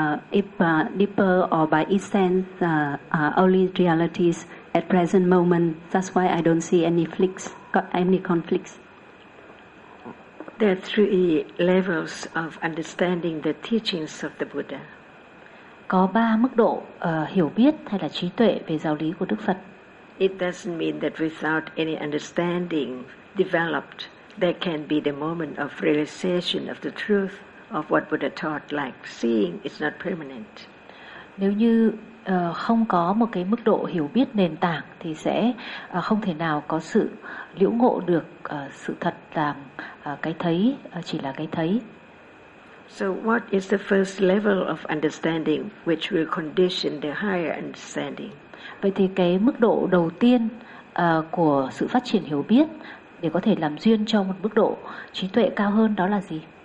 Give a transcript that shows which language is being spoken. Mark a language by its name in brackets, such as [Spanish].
[English] Deeper or by essence, are only realities at present moment. That's why I don't see any conflicts. There are three levels of understanding the teachings of the Buddha. [Vietnamese] Có ba mức độ hiểu biết hay là trí tuệ về giáo lý của Đức Phật. [English] It doesn't mean that without any understanding developed, there can be the moment of realization of the truth of what Buddha taught, like seeing is not permanent. [Vietnamese] Nếu như không có một cái mức độ hiểu biết nền tảng thì sẽ không thể nào có sự liễu ngộ được sự thật rằng cái thấy chỉ là cái thấy. [English] So what is the first level of understanding which will condition the higher understanding? [Vietnamese] Vậy thì cái mức độ đầu tiên của sự phát triển hiểu biết để có thể làm duyên cho một mức độ trí tuệ cao hơn đó là gì?